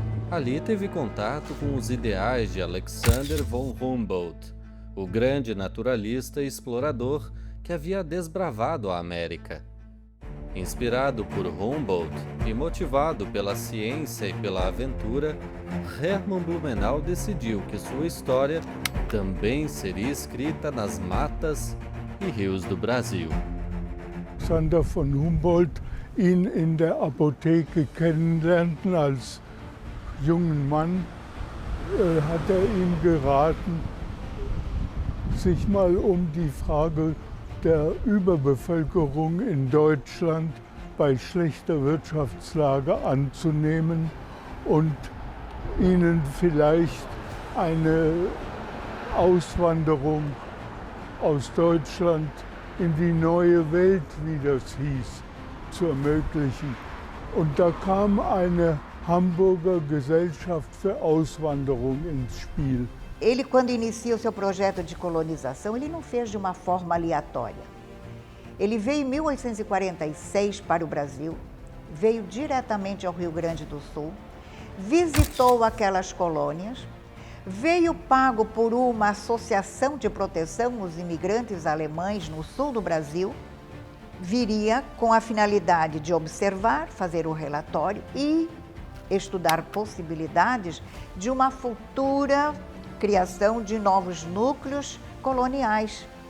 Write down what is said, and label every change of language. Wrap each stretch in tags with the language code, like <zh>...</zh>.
<pt>Ali teve contato com os ideais de Alexander von Humboldt, o grande naturalista e explorador que havia desbravado a América. Inspirado por Humboldt e motivado pela ciência e pela aventura, Hermann Blumenau decidiu que sua história também seria escrita nas matas e rios do Brasil.</pt> <de>Alexander von Humboldt ihn in der Apotheke kennenlernten als jungen Mann, hat ihm geraten, sich mal die Frage der Überbevölkerung in Deutschland bei schlechter Wirtschaftslage anzunehmen und ihnen vielleicht eine Auswanderung aus Deutschland in die neue Welt, wie das hieß, zu ermöglichen. Und da kam eine Hamburger Gesellschaft für Auswanderung ins Spiel.</de> <pt>Ele, quando inicia o seu projeto de colonização, ele não fez de uma forma aleatória. Ele veio em 1846 para o Brasil, veio diretamente ao Rio Grande do Sul, visitou aquelas colônias, veio pago por uma associação de proteção aos imigrantes alemães no sul do Brasil, viria com a finalidade de observar, fazer o relatório e estudar possibilidades de uma futura criação de novos núcleos coloniais.</pt>